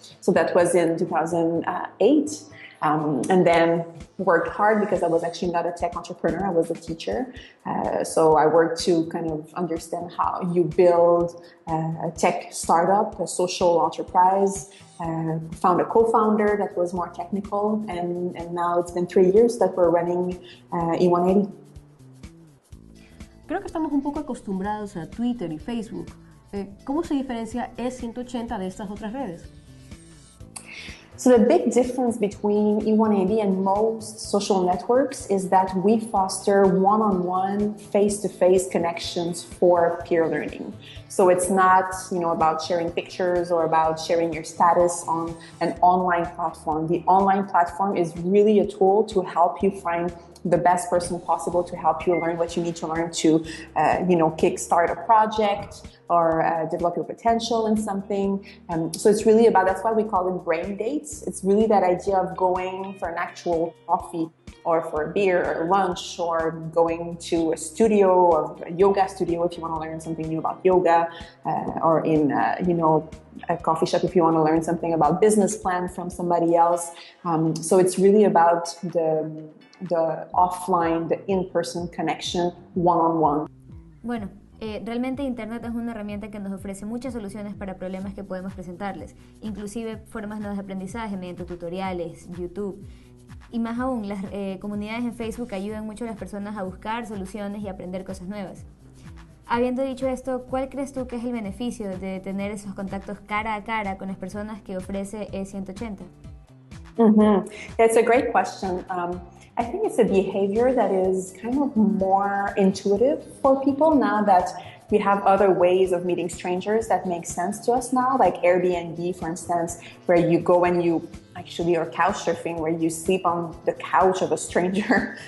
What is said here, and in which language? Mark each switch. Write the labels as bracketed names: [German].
[English] So that was in 2008. And then worked hard because I was actually not a tech entrepreneur, I was a teacher. So I worked to kind of understand how you build a tech startup, a social enterprise, found a co-founder that was more technical, and now it's been 3 years that we're running E180. [Spanish] Creo que estamos un poco acostumbrados a Twitter y Facebook. ¿Cómo se diferencia E180 de estas otras redes? [English] So the big difference between E180 and most social networks is that we foster one-on-one, face-to-face connections for peer learning. So it's not, about sharing pictures or about sharing your status on an online platform. The online platform is really a tool to help you find the best person possible to help you learn what you need to learn to, kickstart a project or develop your potential in something. So it's really about, that's why we call it brain dates. It's really that idea of going for an actual coffee or for a beer or lunch or going to a studio or a yoga studio if you want to learn something new about yoga or in, a coffee shop if you want to learn something about business plan from somebody else. So it's really about the offline, the in-person connection, one-on-one. [Spanish] Bueno, realmente Internet es una herramienta que nos ofrece muchas soluciones para problemas que podemos presentarles, inclusive formas nuevas de aprendizaje mediante tutoriales, YouTube. Y más aún, las comunidades en Facebook ayudan mucho a las personas a buscar soluciones y aprender cosas nuevas. Habiendo dicho esto, ¿cuál crees tú que es el beneficio de tener esos contactos cara a cara con las personas que ofrece E180? [English] It's a great question. I think it's a behavior that is kind of more intuitive for people now that we have other ways of meeting strangers that make sense to us now, like Airbnb, for instance, where you go and you actually are couch surfing, where you sleep on the couch of a stranger.